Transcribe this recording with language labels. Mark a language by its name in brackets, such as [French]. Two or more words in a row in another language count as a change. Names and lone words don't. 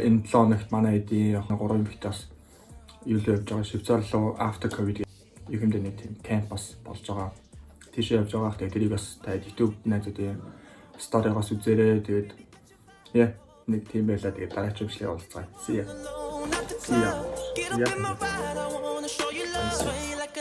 [Mongolian] Энэ 7 хоногт манай эдийн 3 битээс юу л явж байгаа. Швейцар руу [English] after covid [Mongolian] юм дээр нэг тийм camp бас болж байгаа. Тийшээ явж байгаа. Тэгээ тэрийг бас та YouTube найзуудын story-гоос үзээрэй. Тэгээд нэг тийм байлаа. Тэгээд дараагийн бичлэгээр уулзгаа. [English] See ya. Get up in my ride, I wanna show you love.